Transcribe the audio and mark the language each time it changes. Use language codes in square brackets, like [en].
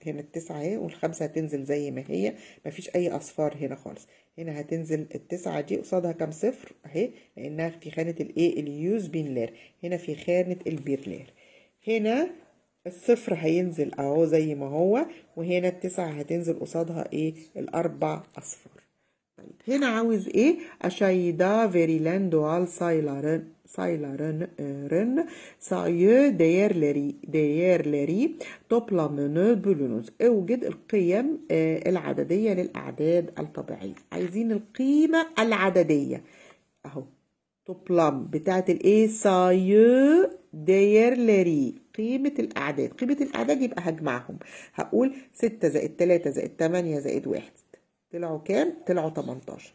[ar] هنا التسعة اهي، والخمسة هتنزل زي ما هي، ما فيش اي اصفار هنا خالص. هنا هتنزل التسعة دي قصادها كام صفر اهي، لانها في خانة الايه؟ [tr] اليوز بنلار. [ar] هنا في خانة البيرلار. هنا الصفر هينزل اهو زي ما هو، وهنا التسعة هتنزل قصادها ايه؟ الاربع اصفار. طيب هنا عاوز ايه؟ [tr] Aşağıda verilen doğal sayıların sayı değerleri toplamını bölünüz. [ar] اوجد القيم العددية للأعداد الطبيعية. عايزين القيمة العددية اهو، toplam بتاعت الايه؟ [tr] sayı değerleri، [ar] قيمة الأعداد. قيمة الأعداد يبقى هجمعهم، هقول 6 زائد 3 زائد 8 زائد 1 طلعوا كام؟ طلعوا 18.